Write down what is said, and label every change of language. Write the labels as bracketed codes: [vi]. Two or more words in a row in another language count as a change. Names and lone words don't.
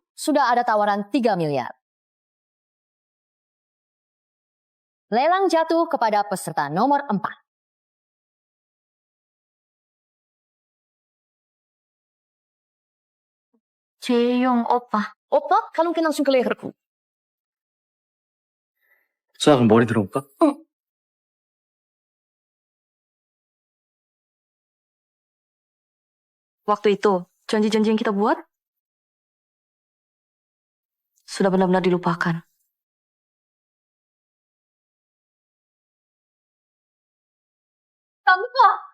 [id] Sudah ada tawaran 3 miliar. Lelang jatuh kepada peserta nomor 4. Jaehyung opa. Opa, kalungkan langsung ke leherku. [ko] 자, 그럼 머리 들어볼까? [id] Waktu itu, janji-janji yang kita buat sudah benar-benar dilupakan. Tante!